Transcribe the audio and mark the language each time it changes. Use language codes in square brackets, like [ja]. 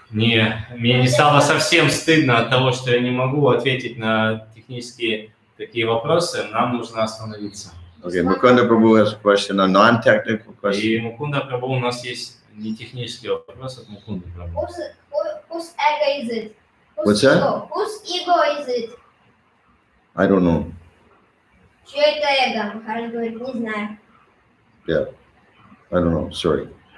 [ru] мне не стало совсем стыдно от того, что я не могу ответить на технические такие вопросы, нам нужно остановиться. [en] Okay, Mukunda Prabhu has a question, a non-technical question. [ru] И Мукунда Прабху, у нас есть не технический вопрос от Мукунды Прабху. [en] whose ego is it? What's that? Ego? Whose ego is it? I don't know. [ru] Чье это эго? Махарадж говорит, не знаю. [en] Yeah, I don't know. Sorry.